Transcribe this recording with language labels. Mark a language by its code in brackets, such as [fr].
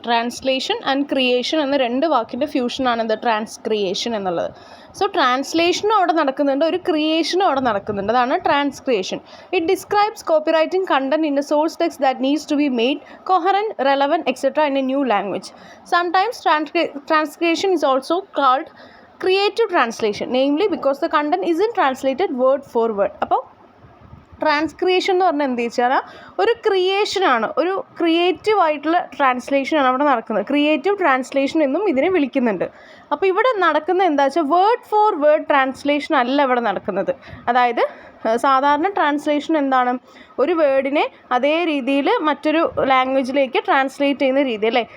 [ml] Translation and creation എന്ന രണ്ട് വാക്കിൻ്റെ ഫ്യൂഷനാണ് ഇത് ട്രാൻസ്ക്രിയേഷൻ എന്നുള്ളത്. സോ ട്രാൻസ്ലേഷനും അവിടെ നടക്കുന്നുണ്ട്, ഒരു ക്രിയേഷനും അവിടെ നടക്കുന്നുണ്ട്. [en] അതാണ് transcreation. It describes copywriting content in a source text that needs to be made coherent, relevant, etc. in a new language. Sometimes transcription is also called creative translation, namely because the content isn't translated word for word. [ml] അപ്പോൾ ട്രാൻസ്ക്രിയേഷൻ എന്ന് പറഞ്ഞാൽ എന്ത് വെച്ചാൽ ഒരു ക്രിയേഷനാണ്, ഒരു creative ആയിട്ടുള്ള ട്രാൻസ്ലേഷനാണ് അവിടെ നടക്കുന്നത്. ക്രിയേറ്റീവ് ട്രാൻസ്ലേഷൻ എന്നും ഇതിനെ വിളിക്കുന്നുണ്ട്. അപ്പോൾ ഇവിടെ നടക്കുന്നത് എന്താ വെച്ചാൽ വേർഡ് ഫോർ വേർഡ് ട്രാൻസ്ലേഷൻ അല്ല ഇവിടെ നടക്കുന്നത്. അതായത് സാധാരണ ട്രാൻസ്ലേഷൻ എന്താണ്, ഒരു വേർഡിനെ അതേ രീതിയിൽ മറ്റൊരു ലാംഗ്വേജിലേക്ക് ട്രാൻസ്ലേറ്റ് ചെയ്യുന്ന രീതി അല്ലേ.